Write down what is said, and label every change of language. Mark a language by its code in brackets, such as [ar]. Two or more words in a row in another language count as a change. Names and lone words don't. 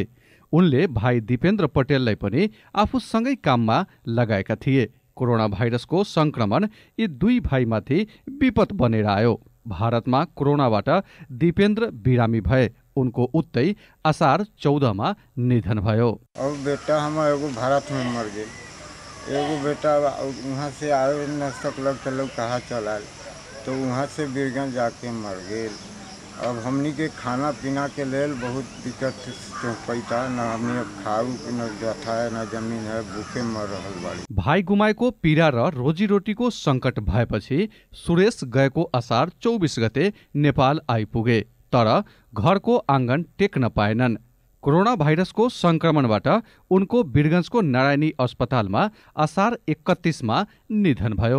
[ne] उनले भाइ दिपेन्द्र पटेललाई पनि आफूसँगै काममा लगाएका थिए। कोरोना भाइरसको संक्रमण यी 2 भाइमाथि विपद बनेर आयो। भारतमा कोरोनाबाट दिपेन्द्र बिरामी भए। उनको उतै असार 14 मा निधन भयो। [bho] अब बेटा हम एगो भारत में मर गए, एगो बेटा वहाँ से आए न सकलक तो लोग कहाँ चला तो वहाँ से बीरगंज जाके मर गए। अब हमनी के खाना पीना के लेल बहुत दिक्कत पैसा न हमनी खाऊ न जथा है न जमीन है, भूखे मर रहल बाड़ी। [ne] भाइ गुमाएको पीडा र रोजीरोटीको संकट भएपछि सुरेश गएको असार 24 गते नेपाल आइपुगे, तर घरको आँगन टेक्न पाएनन्। कोरोना भाइरसको संक्रमणबाट उनको वीरगंजको नारायणी अस्पतालमा असार 31 मा निधन भयो।